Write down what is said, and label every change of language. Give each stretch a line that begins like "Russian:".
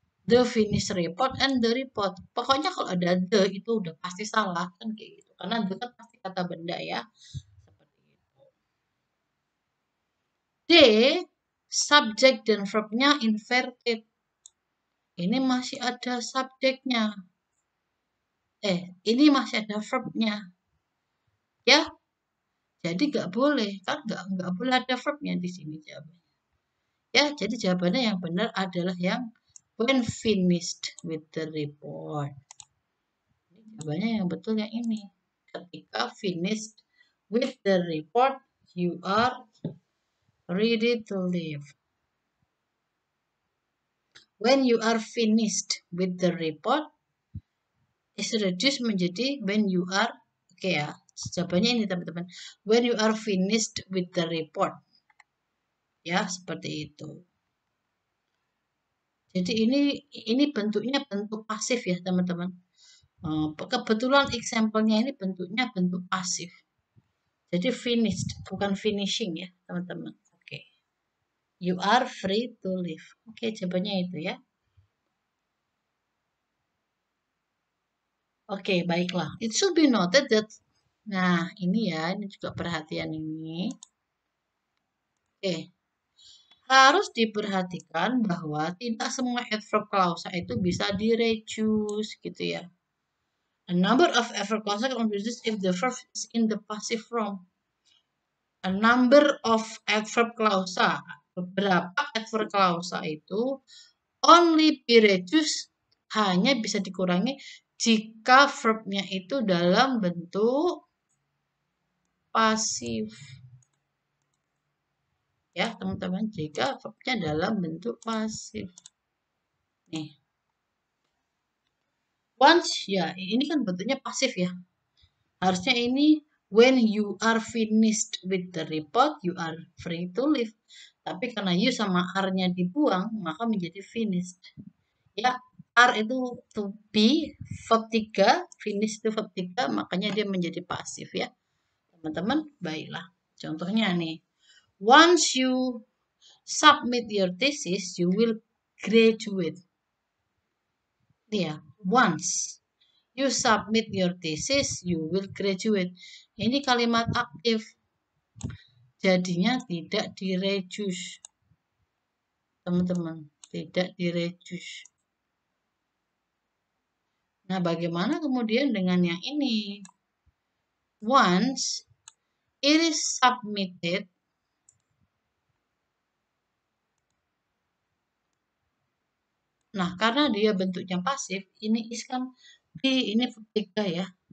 English: The finish report and the report.
Indonesian: Pokoknya kalau ada the itu udah pasti salah kan kayak gitu. Karena the kan pasti kata benda ya. Seperti itu. D, subjek dan verbnya inverted. Ini masih ada subjeknya. Ini masih ada verbnya. Ya, jadi nggak boleh kan, nggak boleh ada verbnya di sini jawabannya. Ya, jadi jawabannya yang benar adalah yang
English: when finished with the report.
Indonesian: Jawabannya yang betul yang ini. Ketika
English: finished with the report, you are ready to leave. When you are finished with the report, is reduced
Indonesian: menjadi
English: when you are,
Indonesian: oke ya, jawabannya ini teman-teman.
English: When you are finished with the report.
Indonesian: Ya, seperti itu. Jadi ini bentuknya bentuk pasif ya, teman-teman. Kebetulan example-nya ini bentuknya bentuk pasif. Jadi finished, bukan finishing ya, teman-teman. Oke.
English: You are free to leave.
Indonesian: Oke, jawabannya itu ya. Oke, baiklah.
English: It should be noted that,
Indonesian: nah ini ya, ini juga perhatian ini. Oke. Harus diperhatikan bahwa tidak semua adverb clausa itu bisa di-reduce gitu ya.
English: A number of adverb clausa can be reduced if the verb is in the passive form. A number of adverb clausa,
Indonesian: beberapa adverb clausa itu
English: only be reduced,
Indonesian: hanya bisa dikurangi jika verbnya itu dalam bentuk pasif. Ya, teman-teman, jika verbnya dalam bentuk pasif. Nih. Once, ya, ini kan bentuknya pasif ya. Harusnya ini
English: when you are finished with the report, you are free to leave.
Indonesian: Tapi karena you sama are-nya dibuang, maka menjadi finished. Ya, are itu to be, verb 3, finish itu verb 3, makanya dia menjadi pasif ya. Teman-teman, baiklah. Contohnya nih.
English: Once you submit your thesis, you will graduate.
Indonesian: Ya,
English: once you submit your thesis, you will graduate.
Indonesian: Ini kalimat aktif. Jadinya tidak di-reduce. Teman-teman, tidak di-reduce. Nah, bagaimana kemudian dengan yang ini?
English: Once it is submitted,
Indonesian: nah karena dia bentuknya pasif, ini is kan be, ini verb 3 ya.